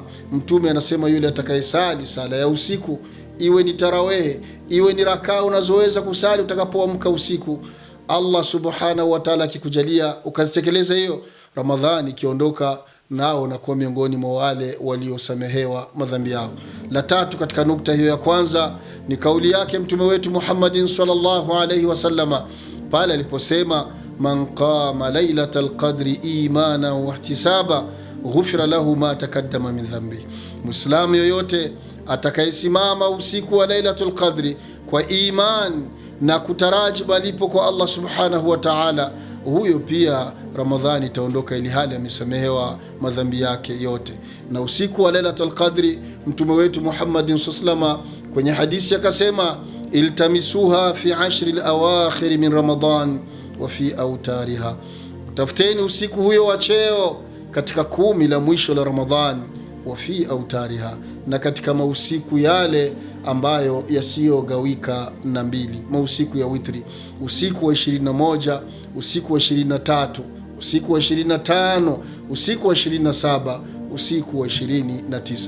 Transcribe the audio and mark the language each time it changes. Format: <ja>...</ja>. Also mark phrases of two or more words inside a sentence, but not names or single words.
<sw>Mtume anasema yule atakayesali sala ya usiku, iwe ni tarawehe, iwe ni rakaa unazoweza kusali utakapoamka usiku, Allah</sw> <ar>سبحانه وتعالى</ar> <sw>akikujalia ukazitekeleza hiyo, Ramadhani ikiondoka nao na kuwa miongoni mwa wale waliosamehewa madhambi yao. La tatu katika nukta hiyo ya kwanza ni kauli yake mtume wetu Muhammadin</sw> <ar>صلى الله عليه وسلم</ar> <sw>pale aliposema,</sw> <ar>من قام ليلة القدر إيمانا واحتسابا غفر له ما تقدم من ذنب.</ar> <sw>Muislamu yoyote atakayesimama usiku wa</sw> <ar>ليلة القدر</ar> <sw>kwa iman na kutaraji malipo kwa Allah</sw> <ar>سبحانه وتعالى,</ar> <sw>huyo pia Ramadhani itaondoka ili hali amesamehewa madhambi yake yote. Na usiku wa</sw> <ar>ليلة القدر</ar> <sw>mtume wetu Muhammadin sallallahu kwenye hadithi akasema,</sw> <ar>التمسوها في عشر الأواخر من رمضان وفي أوتارها,</ar> <sw>tafuteni usiku huyo wa cheo katika 10 la mwisho la Ramadhani,</sw> <ar>وفي أوتارها,</ar> <sw>na katika mausiku yale ambayo yasiyogawika na mbili, mausiku ya witri, usiku wa 21, usiku wa 23, usiku wa 25, usiku wa 27, usiku wa 29.</sw>